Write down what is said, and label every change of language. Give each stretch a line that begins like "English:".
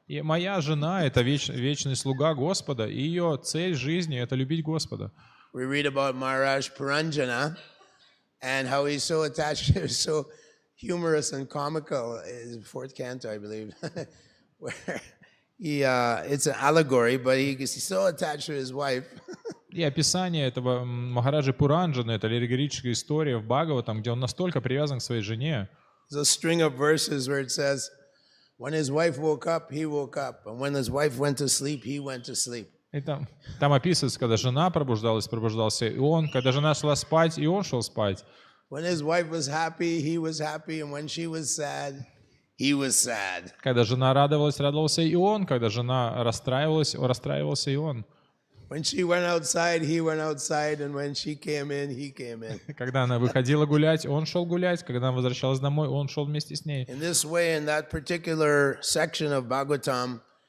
Russian: И моя жена — это вечный слуга Господа, и ее цель жизни — это любить Господа.
English: We read about Maharaj Puranjana and how he's so attached, so humorous and comical. In 4th canto, I believe, where it's an allegory, but he's so attached to his wife.
Russian: И описание этого Махараджи Пуранджана — это аллегорическая история в Бхагаватам, где он настолько привязан к своей жене.
English: There's a string of verses where it says, when his wife woke up, he woke up. And when his wife went to sleep, he went to sleep.
Russian: И там описывается, когда жена пробуждалась, пробуждался и он, когда жена шла спать, и он шел спать.
English: When his wife was happy, he was happy. And when she was sad, he was sad.
Russian: Когда жена радовалась, радовался и он. Когда жена расстраивалась, расстраивался и он.
English: When she went outside, he went outside, and when she came in, he came in.
Russian: Когда она выходила гулять, он шел гулять. Когда она возвращалась домой, он шел вместе с ней.
English: In this way, in that particular section of Bhagavatam,